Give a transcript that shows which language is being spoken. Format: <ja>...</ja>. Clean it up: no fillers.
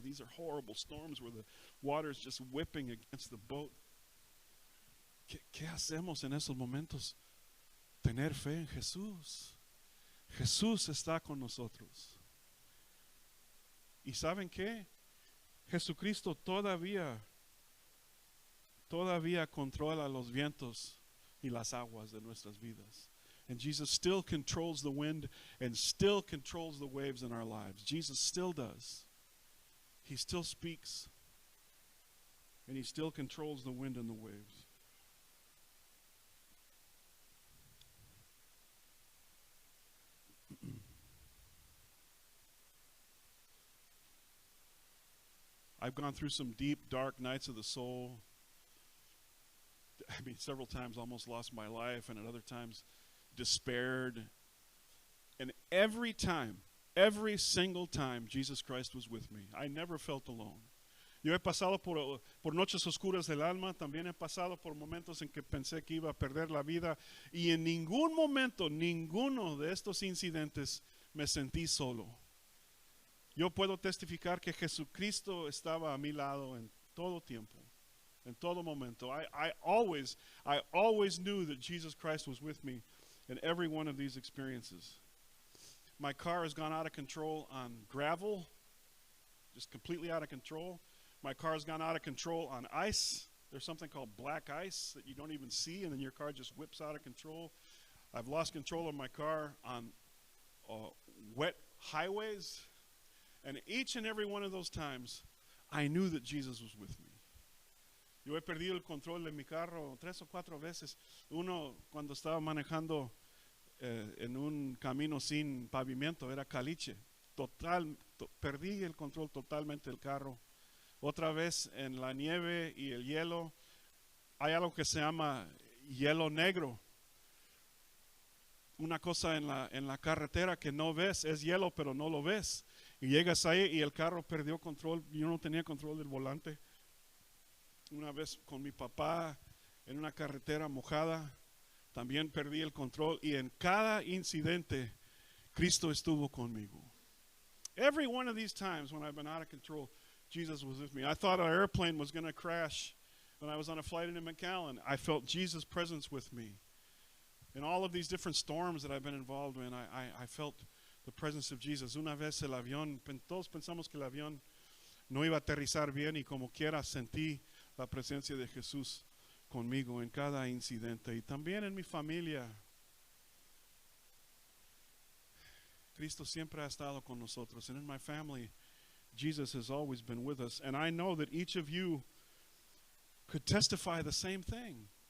<en>These are horrible storms where the water is just whipping against the boat.</en> <es>¿Qué hacemos en esos momentos? Tener fe en Jesús. Jesús está con nosotros. ¿Y saben qué? Jesucristo todavía controla los vientos y las aguas de nuestras vidas.</es> <en>And Jesus still controls the wind and still controls the waves in our lives. Jesus still does. He still speaks. And he still controls the wind and the waves. I've gone through some deep, dark nights of the soul. I mean, several times almost lost my life, and at other times despaired. And every single time, Jesus Christ was with me. I never felt alone.</en> <es>Yo he pasado por noches oscuras del alma, también he pasado por momentos en que pensé que iba a perder la vida, y en ningún momento, ninguno de estos incidentes me sentí solo. Yo puedo testificar que Jesucristo estaba a mi lado en todo tiempo, en todo momento.</es> <en>I always knew that Jesus Christ was with me in every one of these experiences. My car has gone out of control on gravel, just completely out of control. My car has gone out of control on ice. There's something called black ice that you don't even see, and then your car just whips out of control. I've lost control of my car on wet highways. And each and every one of those times, I knew that Jesus was with me.</en> <es>Yo he perdido el control de mi carro 3 o 4 veces. Uno, cuando estaba manejando en un camino sin pavimento, era caliche. Perdí el control totalmente del carro. Otra vez en la nieve y el hielo, hay algo que se llama hielo negro. Una cosa en la carretera que no ves, es hielo pero no lo ves. Y llegas ahí y el carro perdió control. Yo no tenía control del volante. Una vez con mi papá en una carretera mojada, también perdí el control y en cada incidente Cristo estuvo conmigo.</es> <en>Every one of these times when I've been out of control, Jesus was with me. I thought our airplane was going to crash when I was on a flight into McAllen. I felt Jesus' presence with me. In all of these different storms that I've been involved in, I felt the presence of Jesus.</en> <es>Una vez el avión, todos pensamos que el avión no iba a aterrizar bien y como quiera sentí la presencia de Jesús conmigo en cada incidente y también en mi familia. Cristo siempre ha estado con nosotros,</es> <en>and in my family, Jesus has always been with us. And I know that each of you could testify the same thing.</en>